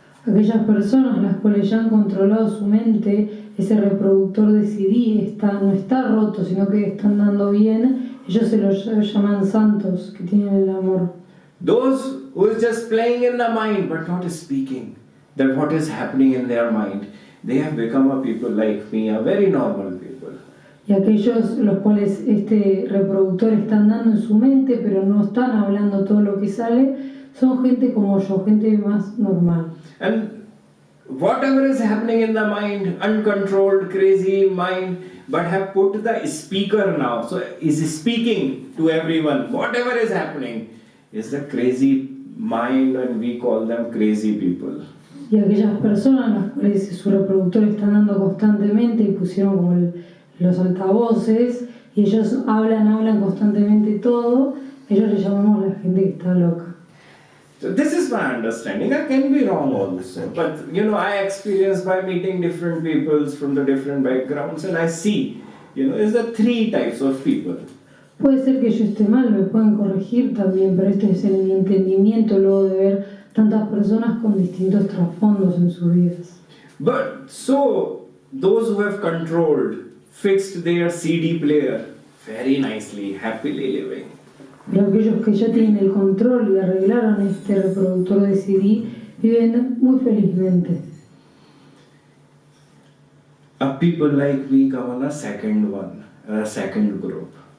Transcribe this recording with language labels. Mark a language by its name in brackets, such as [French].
[Spanish] Aquellas personas las cuales ya han controlado su mente, ese reproductor de CD no está roto, sino que están dando bien, ellos se los llaman santos, que tienen el amor. [English] Those who is just playing in the mind but not speaking, that what is happening in their mind, they have become a people like me, a very normal people. [Spanish] Y aquellos los cuales este reproductor están dando en su mente, pero no están hablando todo lo que sale, son gente como yo, gente más normal. [English] And whatever is happening in the mind, uncontrolled, crazy mind, but have put the speaker now, so is speaking to everyone. Whatever is happening is the crazy mind, and we call them crazy people. [Spanish] Y aquellas personas las cuales su reproductor están dando constantemente y pusieron como los altavoces y ellos hablan constantemente todo, ellos le llamamos la gente que está loca. [English] So this is my understanding. I can be wrong also, but I experience by meeting different peoples from the different backgrounds, and I see, is the 3 types of people. [Spanish] Puede ser que yo esté mal, me pueden corregir también, pero este es el entendimiento luego de ver tantas personas con distintos trasfondos en sus vidas. [English] But so those who have controlled, fixed their CD player very nicely, happily living. [Spanish] Pero aquellos que ya tienen el control y arreglaron este reproductor de CD viven muy felizmente. [English] People like me come on a second group.